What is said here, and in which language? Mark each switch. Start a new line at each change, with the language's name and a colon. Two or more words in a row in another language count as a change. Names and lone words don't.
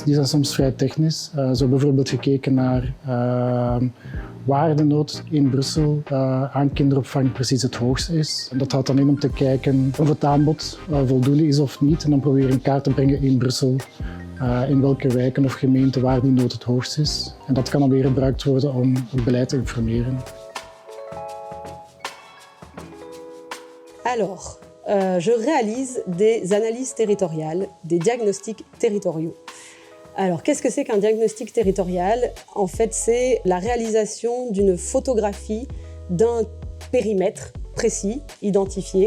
Dutch: Die zijn soms vrij technisch. Zo bijvoorbeeld gekeken naar waar de nood in Brussel aan kinderopvang precies het hoogst is. Dat houdt dan in om te kijken of het aanbod voldoende is of niet. En dan proberen in kaart te brengen in Brussel in welke wijken of gemeenten waar die nood het hoogst is. En dat kan dan weer gebruikt worden om het beleid te informeren.
French: Alors, je réalise des analyses territoriales, des diagnostics territoriaux. Alors, qu'est-ce que c'est qu'un diagnostic territorial? En fait, c'est la réalisation d'une photographie d'un périmètre précis, identifié.